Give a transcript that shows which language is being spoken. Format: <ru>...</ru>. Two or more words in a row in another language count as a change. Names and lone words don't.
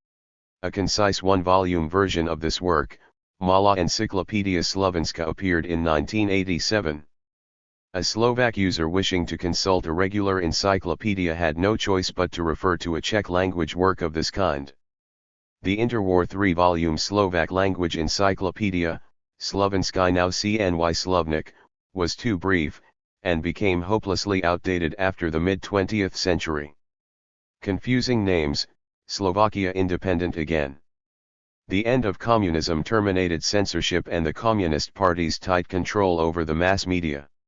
<en>A concise 1-volume version of this work, Mala Encyclopedia Slovenska, appeared in 1987. A Slovak user wishing to consult a regular encyclopedia had no choice but to refer to a Czech-language work of this kind. The interwar 3-volume Slovak language encyclopedia, Slovenský náučný slovník, was too brief, and became hopelessly outdated after the mid-20th century. Confusing names, Slovakia independent again. The end of communism terminated censorship and the Communist Party's tight control over the mass media.</en>